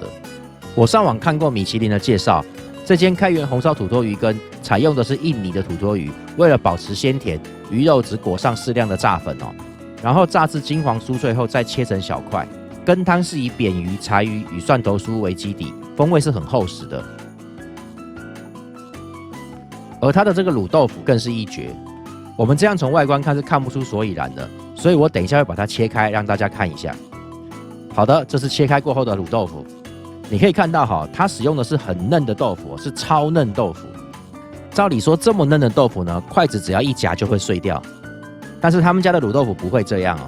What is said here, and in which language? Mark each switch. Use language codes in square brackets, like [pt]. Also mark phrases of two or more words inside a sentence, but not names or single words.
[zh] 我上網看過米其林的介紹，這間開元紅燒土魠魚羹採用的是印尼的土魠魚，為了保持鮮甜，魚肉只裹上適量的炸粉哦，然後炸至金黃酥脆後再切成小塊。羹湯是以扁魚、柴魚與蒜頭酥為基底，風味是很厚實的。而它的這個滷豆腐更是一絕，我們這樣從外觀看是看不出所以然的，所以我等一下會把它切開讓大家看一下。好的，這是切開過後的滷豆腐。你可以看到哈，它使用的是很嫩的豆腐，是超嫩豆腐。照理說這麼嫩的豆腐呢，筷子只要一夾就會碎掉，但是他們家的滷豆腐不會這樣哦。